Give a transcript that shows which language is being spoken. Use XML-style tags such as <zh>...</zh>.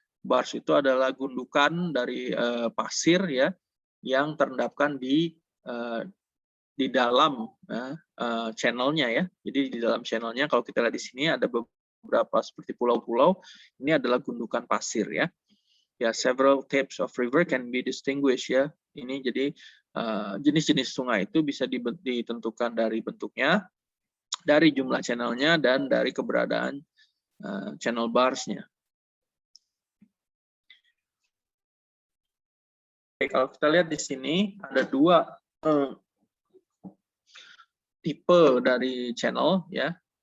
<id>Bars itu adalah gundukan dari pasir ya, yang terendapkan di dalam channelnya ya. Jadi di dalam channelnya kalau kita lihat di sini ada beberapa seperti pulau-pulau. Ini adalah gundukan pasir ya.</id> <en>Ya, several types of river can be distinguished ya.</en> <id>Ini jadi jenis-jenis sungai itu bisa ditentukan dari bentuknya, dari jumlah channelnya, dan dari keberadaan channel barsnya. Kalau kita lihat di sini ada dua tipe dari channel ya.</id>